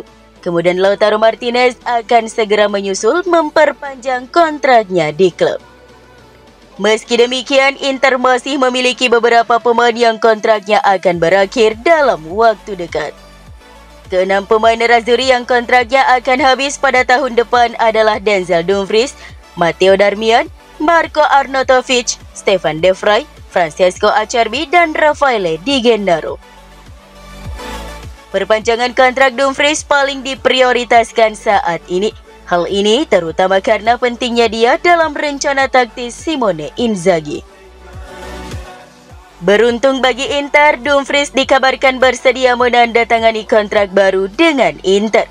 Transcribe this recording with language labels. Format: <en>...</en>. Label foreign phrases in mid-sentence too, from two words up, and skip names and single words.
<id>Kemudian Lautaro Martinez akan segera menyusul memperpanjang kontraknya di klub. Meski demikian, Inter masih memiliki beberapa pemain yang kontraknya akan berakhir dalam waktu dekat. Keenam pemain Nerazzurri yang kontraknya akan habis pada tahun depan adalah Denzel Dumfries, Matteo Darmian, Marco Arnautovic, Stefan De Vrij, Francesco Acerbi, dan Raffaele Di Gennaro. Perpanjangan kontrak Dumfries paling diprioritaskan saat ini. Hal ini terutama karena pentingnya dia dalam rencana taktis Simone Inzaghi. Beruntung bagi Inter, Dumfries dikabarkan bersedia menandatangani kontrak baru dengan Inter.</id>